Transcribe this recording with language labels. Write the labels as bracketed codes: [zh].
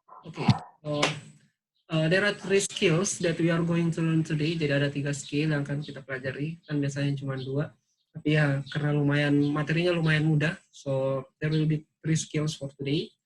[en] Okay, so there are 3 skills that we are going to learn today. [id] Jadi ada 3 skill yang akan kita pelajari. Kan biasanya cuma 2. Tapi ya karena materinya lumayan mudah. [en] So there will be 3 skills for today.